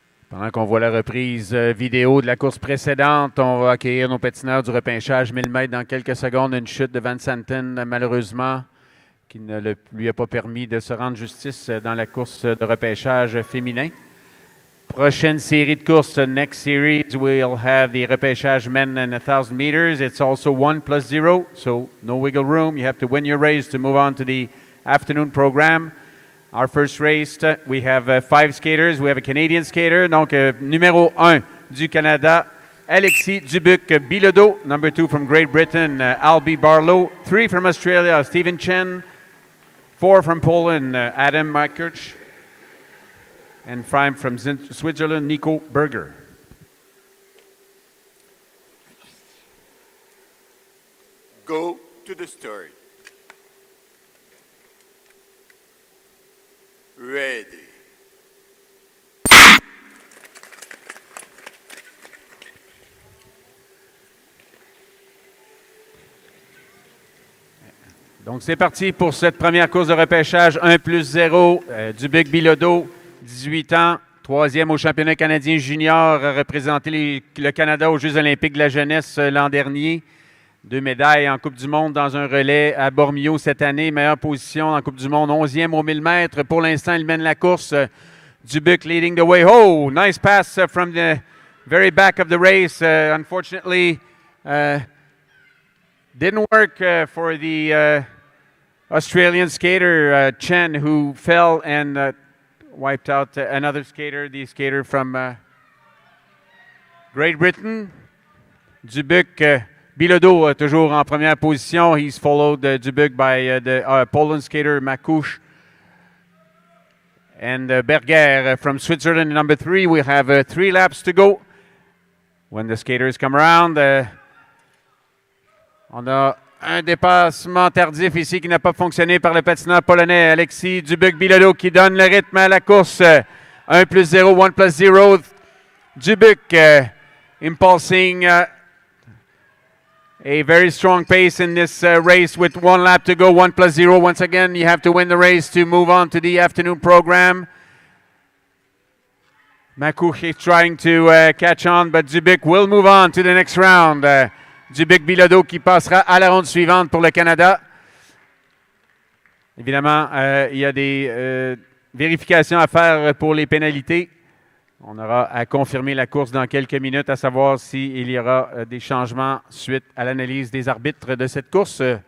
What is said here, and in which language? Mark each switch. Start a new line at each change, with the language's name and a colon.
French: Pendant qu'on voit la reprise vidéo de la course précédente, on va accueillir nos patineurs du repêchage 1000 mètres dans quelques secondes. Une chute de Van Santen, malheureusement, qui ne lui a pas permis de se rendre justice dans la course de repêchage féminin. Prochaine série de courses,
English: next series, we'll have the repêchage men in 1,000 meters. It's also 1 plus 0, so no wiggle room. You have to win your race to move on to the afternoon program. Our first race, we have 5 skaters. We have a Canadian skater.
French: Donc, numéro 1 du Canada, Alexis Dubuc-Bilodeau.
English: Number 2 from Great Britain, Albie Barlow. 3 from Australia, Stephen Chen. 4 from Poland, Adam Makirch. And 5 from Switzerland, Nico Berger. Go to the start. Ready.
French: Donc, c'est parti pour cette première course de repêchage 1 plus 0. Dubuc-Bilodeau, 18 ans, 3e au championnat canadien junior, a représenté le Canada aux Jeux olympiques de la jeunesse l'an dernier. 2 médailles en Coupe du monde dans un relais à Bormio cette année. Meilleure position en Coupe du monde, 11e au 1000 mètres. Pour l'instant, il mène la course.
English: Dubuc leading the way. Oh, nice pass from the very back of the race. Unfortunately, didn't work for the Australian skater, Chen, who fell and wiped out another skater, the skater from Great Britain. Dubuc
French: Bilodeau, toujours en première position.
English: He's followed Dubuc by the Poland skater Makouche. And Berger from Switzerland, number 3. We have 3 laps to go. When the skaters come around,
French: on a un dépassement tardif ici qui n'a pas fonctionné par le patineur polonais Alexis Dubuc-Bilodeau qui donne le rythme à la course.
English: 1 plus 0, 1 plus 0. Dubuc impulsing a very strong pace in this race with 1 lap to go, 1 plus 0. Once again, you have to win the race to move on to the afternoon program. Makouche is trying to catch on, but Dubuc will move on to the next round.
French: Dubuc-Bilodeau qui passera à la ronde suivante pour le Canada. Évidemment, il y a des vérifications à faire pour les pénalités. On aura à confirmer la course dans quelques minutes, à savoir s'il y aura des changements suite à l'analyse des arbitres de cette course.